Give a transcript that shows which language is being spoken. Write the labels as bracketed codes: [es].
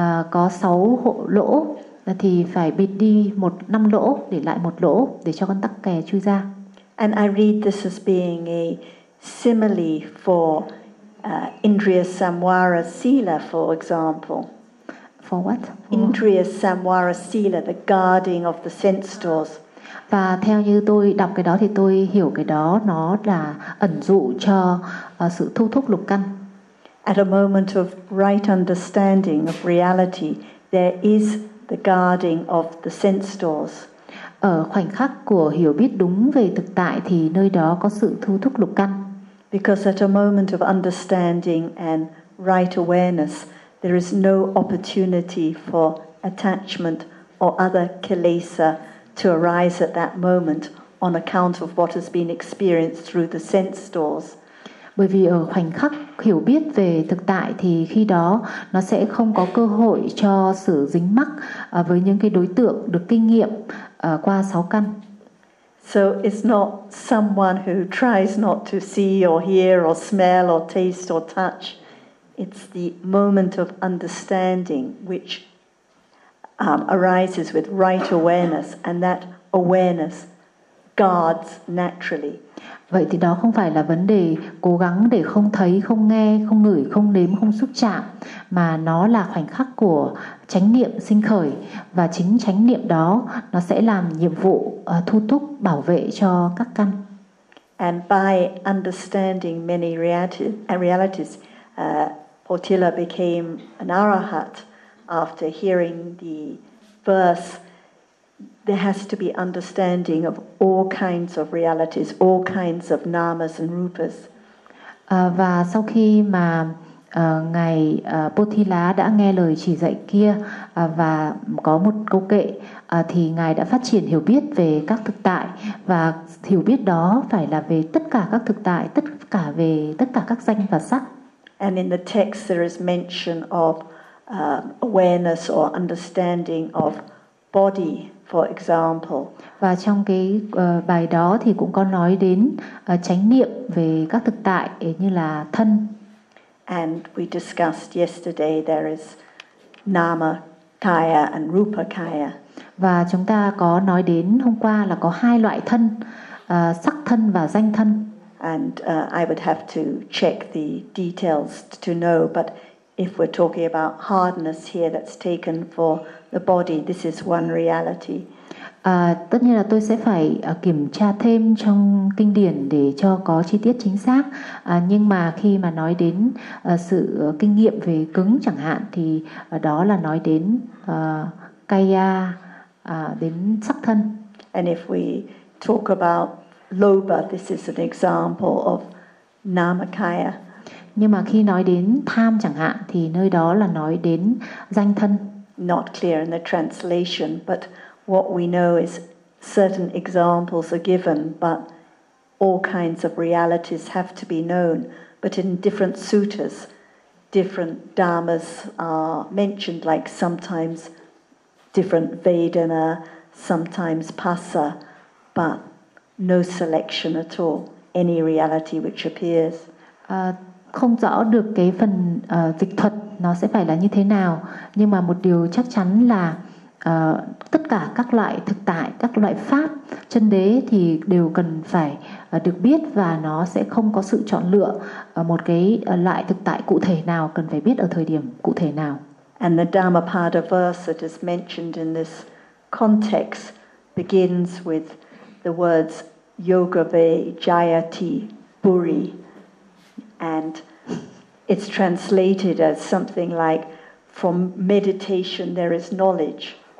[vi] Có 6 hộ lỗ thì phải bịt đi 5 lỗ để lại 1 lỗ để cho con tắc kè chui ra. [en] And I read this as being a simile for Indriya Samvara Sila, for example. For what? Indriya Samvara Sila, the guarding of the sense doors. [vi] Và theo như tôi đọc cái đó thì tôi hiểu cái đó nó là ẩn dụ cho sự thu thúc lục căn. [en] At a moment of right understanding of reality, there is the guarding of the sense doors. [vi] Ở khoảnh khắc của hiểu biết đúng về thực tại thì nơi đó có sự thu thúc lục căn. [en] Because at a moment of understanding and right awareness, there is no opportunity for attachment or other kilesa to arise at that moment on account of what has been experienced through the sense doors. [vi] Bởi vì ở khoảnh khắc hiểu biết về thực tại thì khi đó nó sẽ không có cơ hội cho sự dính mắc với những cái đối tượng được kinh nghiệm qua 6 căn. [en] So it's not someone who tries not to see or hear or smell or taste or touch. It's the moment of understanding which arises with right awareness, and that awareness guards naturally. [vi] Vậy thì đó không phải là vấn đề cố gắng để không thấy, không nghe, không ngửi, không nếm, không xúc chạm, mà nó là khoảnh khắc của chánh niệm sinh khởi, và chính chánh niệm đó nó sẽ làm nhiệm vụ thu thúc bảo vệ cho các căn. [en] And by understanding many realities, Potila became an arahat after hearing the verse. There has to be understanding of all kinds of realities, all kinds of namas and rupas. [vi] Và sau khi mà ngài Potila đã nghe lời chỉ dạy kia và có một câu kệ, thì ngài đã phát triển hiểu biết về các thực tại, và hiểu biết đó phải là về tất cả các thực tại, tất cả về tất cả các danh và sắc. [en] And in the text there is mention of awareness or understanding of body, for example. [vi] Và trong cái bài đó thì cũng có nói đến chánh niệm về các thực tại như là thân. [en] And we discussed yesterday there is nama kaya and rupa kaya. [vi] Và chúng ta có nói đến hôm qua là có hai loại thân, sắc thân và danh thân. [en] And I would have to check the details to know, but if we're talking about hardness here that's taken for the body, this is one reality. [vi] Tất nhiên là tôi sẽ phải kiểm tra thêm trong kinh điển để cho có chi tiết chính xác. Nhưng mà khi mà nói đến sự kinh nghiệm về cứng chẳng hạn, thì đó là nói đến kaya, đến sắc thân. [en] And if we talk about lobha, this is an example of namakaya. [vi] Nhưng mà khi nói đến tham chẳng hạn, thì nơi đó là nói đến danh thân. [en] Not clear in the translation, but what we know is certain examples are given, but all kinds of realities have to be known. But in different suttas, different dharmas are mentioned, like sometimes different vedana, sometimes passa, but no selection at all, any reality which appears. [vi] Không rõ được cái phần dịch thuật nó sẽ phải là như thế nào, nhưng mà một điều chắc chắn là tất cả các loại thực tại, các loại pháp chân đế thì đều cần phải được biết, và nó sẽ không có sự chọn lựa một cái loại thực tại cụ thể nào, cần phải biết ở thời điểm cụ thể nào. [en] And the Dhammapada verse that is mentioned in this context begins with the words yogave jayati puri, and it's translated as something like from meditation there is knowledge.